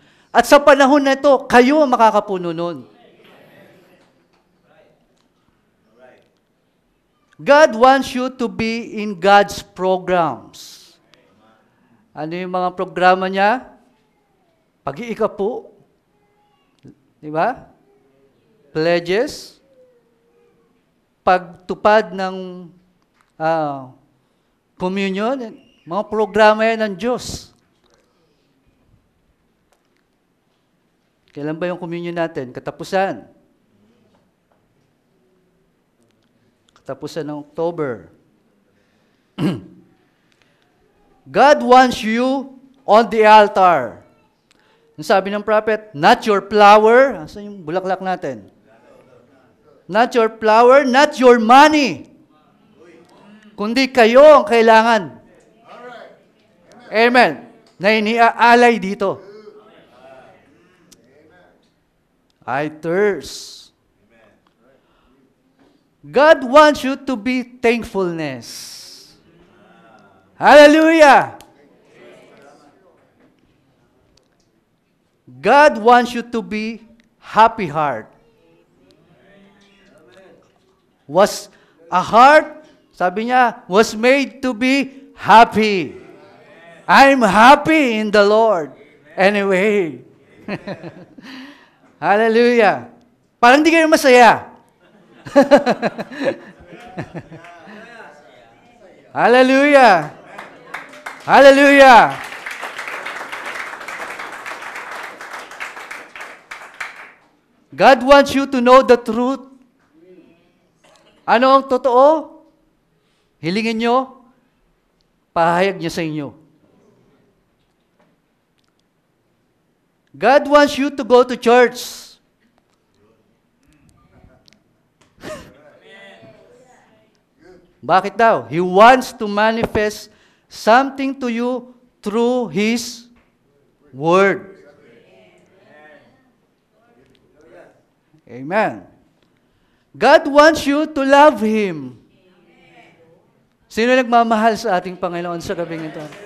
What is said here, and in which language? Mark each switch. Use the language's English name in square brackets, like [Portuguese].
[Filipino] At sa panahon na ito, kayo ang makakapuno nun. [English] God wants you to be in God's programs. [Filipino] Ano yung mga programa niya? Pag-iikapo. Di ba? Pledges. Pagtupad ng communion. Mga programa yan ng Diyos. Kailan ba yung communion natin? Katapusan. Katapusan ng October. [English] God wants you on the altar. [Filipino] Ang sabi ng prophet, [English] not your flower. [Filipino] Saan yung bulaklak natin? [English] Not your flower, not your money. [Filipino] Kundi kayo ang kailangan. Amen. Na iniaalay dito. [English] I thirst. God wants you to be thankfulness. Hallelujah! God wants you to be happy heart. Was a heart, [Filipino] sabi niya, [English] was made to be happy. I'm happy in the Lord. Anyway. Hallelujah. [Filipino] Parang di kayo masaya. Hallelujah. Hallelujah. [English] God wants you to know the truth. [Filipino] Ano ang totoo? Hilingin nyo, pahayag niya sa inyo. [English] God wants you to go to church. [Filipino] Bakit daw? [English] He wants to manifest something to you through His Word. Amen. God wants you to love Him. [Filipino] Sino nagmamahal sa ating Panginoon sa gabing ito?